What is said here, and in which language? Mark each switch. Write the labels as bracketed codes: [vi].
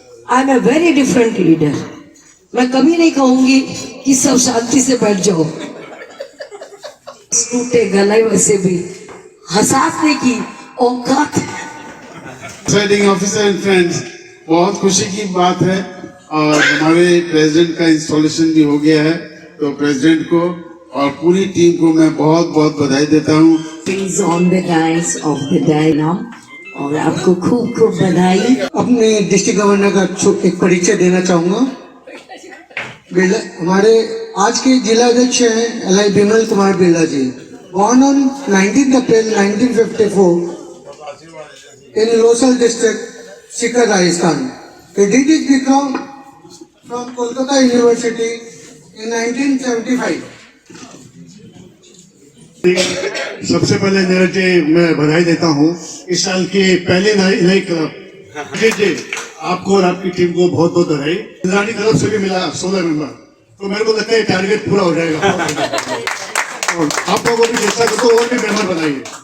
[en] I am a very different leader. [hi] मैं कभी नहीं कहूंगी कि सब शांति से बैठ जाओ, टूटे गले वैसे भी हंसाने की औकात। [en] presiding officer and friends, [hi] बहुत खुशी की बात है और हमारे प्रेसिडेंट का इंस्टॉलेशन भी हो गया है। तो प्रेसिडेंट को और पूरी टीम को मैं बहुत बहुत बधाई देता हूँ। [en] Please on the dais of the dialogue [hi] और आपको खूब खूब बधाई। अपने डिस्ट्रिक्ट गवर्नर का एक परिचय देना चाहूंगा। हमारे आज के जिला अध्यक्ष हैं एल.आई. बिमल कुमार बिरला जी। [en] Born on 19 April 1954 in Losal district, Sikar, Rajasthan. He did his BCom from Kolkata University in 1975. [hi] सबसे पहले नीरज जी मैं बधाई देता हूँ इस साल के पहले नए क्लब जी आपको और आपकी टीम को बहुत बहुत बधाई। इंद्राणी तरफ से भी मिला 16 मेंबर, तो मेरे को लगता है टारगेट पूरा हो जाएगा। और आप लोगों को भी चेष्टा करते और भी मेंबर बनाइए।